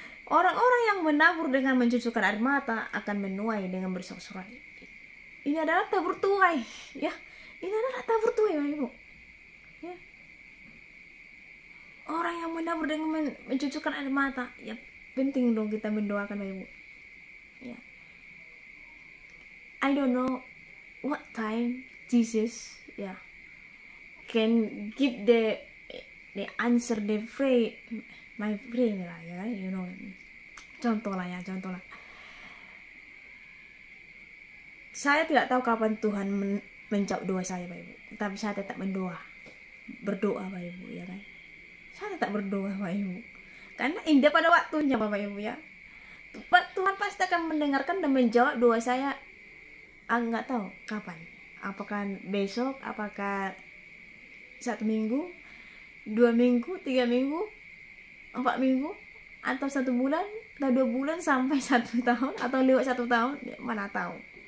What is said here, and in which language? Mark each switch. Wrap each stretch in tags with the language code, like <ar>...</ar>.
<id>Orang-orang yang menabur dengan mencucurkan air mata akan menuai dengan bersorak-sorai. Ini adalah tabur tuai ya, ini adalah tabur tuai Bapak Ibu ya. Orang yang menabur dengan mencucurkan air mata ya, penting dong kita mendoakan Bapak Ibu ya.</id> <en>I don't know what time Jesus can give the answer the pray my prayer</en> <id>lah ya,</id> <en>you know.</en> <id>Contoh lah. Saya tidak tahu kapan Tuhan menjawab doa saya Bapak Ibu, tapi saya tetap berdoa Bapak Ibu ya kan. Saya tetap berdoa Bapak Ibu, karena indah pada waktunya Bapak Ibu ya. Tuhan pasti akan mendengarkan dan menjawab doa saya. Nggak tahu kapan, apakah besok, apakah 1 minggu, 2 minggu, 3 minggu, 4 minggu, atau 1 bulan, atau 2 bulan, sampai 1 tahun, atau lewat 1 tahun, mana tahu.</id>